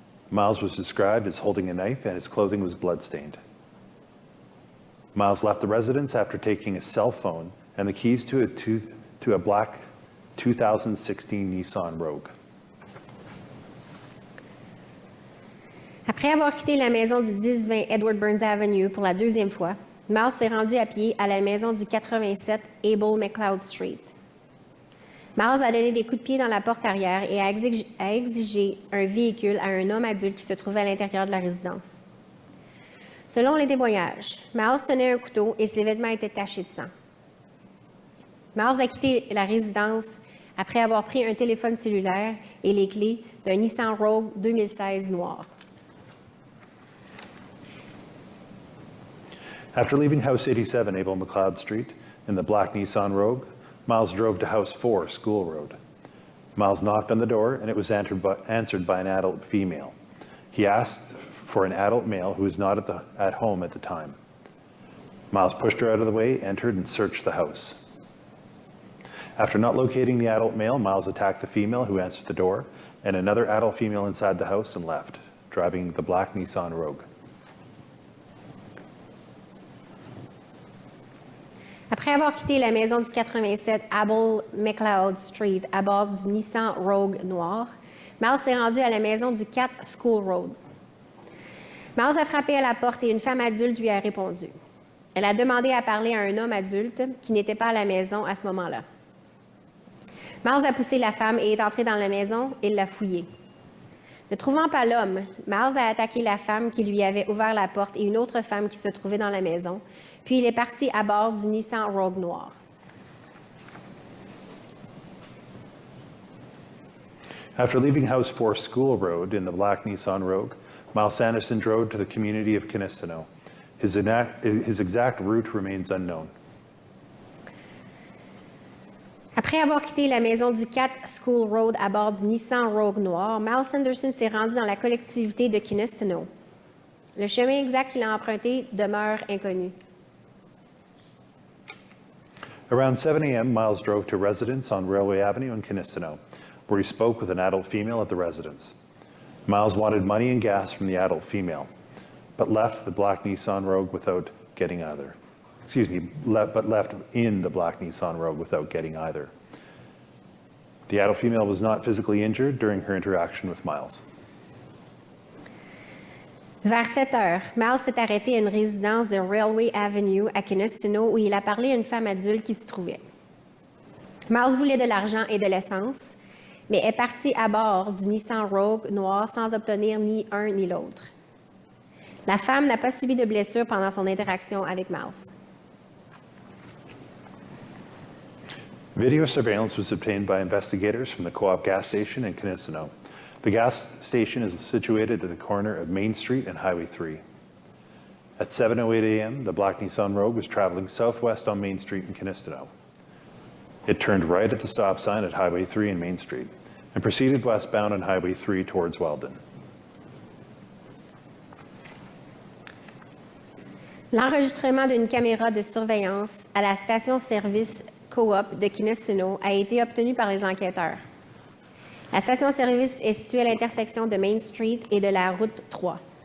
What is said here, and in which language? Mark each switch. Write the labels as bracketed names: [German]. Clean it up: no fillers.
[English] Miles was described as holding a knife and his clothing was bloodstained. Miles left the residence after taking a cell phone and the keys to a black 2016 Nissan Rogue. [French] Après avoir quitté la maison du 1020 Edward Burns Avenue pour la deuxième fois, Miles s'est rendu à pied à la maison du 87 Abel McLeod Street. Miles a donné des coups de pied dans la porte arrière et a exigé un véhicule à un homme adulte qui se trouvait à l'intérieur de la résidence. Selon les témoignages, Miles tenait un couteau et ses vêtements étaient tachés de sang. Miles a quitté la résidence après avoir pris un téléphone cellulaire et les clés d'un Nissan Rogue 2016 noir. [English] After leaving House 87 Abel McLeod Street in the black Nissan Rogue, Miles drove to House 4 School Road. Miles knocked on the door and it was answered by an adult female. He asked for an adult male who was not at home at the time. Miles pushed her out of the way, entered, and searched the house. After not locating the adult male, Miles attacked the female who answered the door and another adult female inside the house and left, driving the black Nissan Rogue. [French] Après avoir quitté la maison du 87 Abel McLeod Street à bord du Nissan Rogue noir, Miles s'est rendu à la maison du 4 School Road. Miles a frappé à la porte et une femme adulte lui a répondu. Elle a demandé à parler à un homme adulte qui n'était pas à la maison à ce moment-là. Miles a poussé la femme et est entré dans la maison et l'a fouillée. Ne trouvant pas l'homme, Miles a attaqué la femme qui lui avait ouvert la porte et une autre femme qui se trouvait dans la maison, puis il est parti à bord du Nissan Rogue noir. [English] After leaving House 4 School Road in the black Nissan Rogue, Miles Sanderson drove to the community of Kinistino. His exact route remains unknown. [French] Après avoir quitté la maison du 4 School Road à bord du Nissan Rogue noir, Miles Sanderson s'est rendu dans la collectivité de Kinistino. Le chemin exact qu'il a emprunté demeure inconnu. [English] Around 7 a.m., Miles drove to a residence on Railway Avenue in Kinistino, where he spoke with an adult female at the residence. Miles wanted money and gas from the adult female, but left the black Nissan Rogue without getting either. Left in the black Nissan Rogue without getting either. The adult female was not physically injured during her interaction with Miles. [French] Vers 7 heures, Miles s'est arrêté à une résidence de Railway Avenue à Kinistino où il a parlé à une femme adulte qui s'y trouvait. Miles voulait de l'argent et de l'essence, mais est parti à bord du Nissan Rogue noir sans obtenir ni un ni l'autre. La femme n'a pas subi de blessures pendant son interaction avec Miles. [English] Video surveillance was obtained by investigators from the Co-op gas station in Kinistino. The gas station is situated at the corner of Main Street and Highway 3. At 7:08 a.m., the black Nissan Rogue was traveling southwest on Main Street in Kinistino. It turned right at the stop sign at Highway 3 and Main Street and proceeded westbound on Highway 3 towards Weldon. [French] L'enregistrement d'une caméra de surveillance à la station-service Co-op de Kinistino a été obtenu par les enquêteurs. La station-service est située à l'intersection de Main Street et de la route 3.